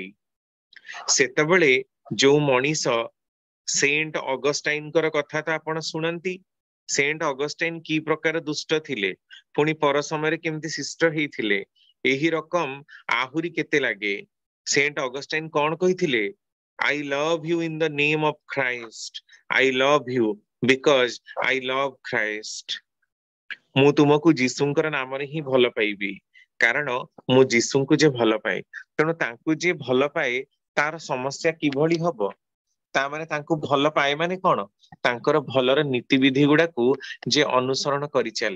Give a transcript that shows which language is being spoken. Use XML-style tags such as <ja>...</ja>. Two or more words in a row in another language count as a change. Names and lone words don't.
<or>ସେତେବେଳେ ଯୋଉ ମଣିଷ, ସେଣ୍ଟ ଅଗଷ୍ଟାଇନଙ୍କର କଥା ତ ଆପଣ ଶୁଣନ୍ତି। ସେଣ୍ଟ ଅଗଷ୍ଟାଇନ କି ପ୍ରକାର ଦୁଷ୍ଟ ଥିଲେ, ପୁଣି ପର ସମୟରେ କେମିତି ଶିଷ୍ଟ ହେଇଥିଲେ, ଏହି ରକମ ଆହୁରି କେତେ ଲାଗେ। ସେଣ୍ଟ ଅଗଷ୍ଟାଇନ କଣ କହିଥିଲେ?</or> <en>I love you in the name of Christ. I love you because I love Christ.</en> <or>ମୁଁ ତୁମକୁ ଯୀଶୁଙ୍କର ନାମରେ ହିଁ ଭଲ ପାଇବି, କାରଣ ମୁଁ ଯୀଶୁଙ୍କୁ ଯେ ଭଲ ପାଏ, ତେଣୁ ତାଙ୍କୁ ଯିଏ ଭଲ ପାଏ ତାର ସମସ୍ୟା କିଭଳି ହବ? ତା ମାନେ ତାଙ୍କୁ ଭଲ ପାଏ ମାନେ କଣ? ତାଙ୍କର ଭଲର ନୀତିବିଧି ଗୁଡାକୁ ଯେ ଅନୁସରଣ କରି ଚାଲେ।</or>